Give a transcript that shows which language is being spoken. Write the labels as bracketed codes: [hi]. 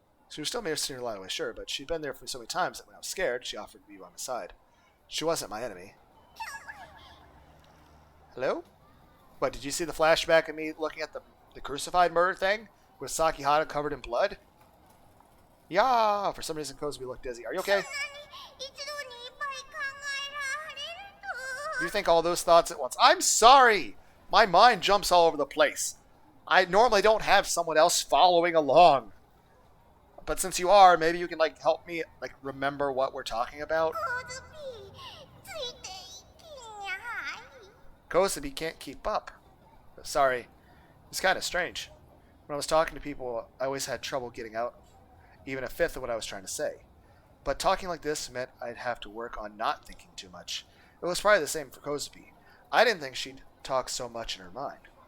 [en] She was still missing her a lot of ways, sure, but she'd been there for me so many times that when I was scared, she offered to be by my side. She wasn't my enemy. Hello? What, did you see the flashback of me looking at the crucified murder thing? With Sakihata covered in blood? Yeah, for some reason Kozupii looked dizzy. Are you okay? [ja] 一度にいっぱい考えられる [en] You think all those thoughts at once. I'm sorry! My mind jumps all over the place. I normally don't have someone else following along. But since you are, maybe you can like help me like remember what we're talking about. [ja] コズピーついていきにゃい [en] Kozupii can't keep up. Sorry. It's kind of strange. When I was talking to people, I always had trouble getting out even a fifth of what I was trying to say. But talking like this meant I'd have to work on not thinking too much. It was probably the same for Kozupii. I didn't think she'd talk so much in her mind.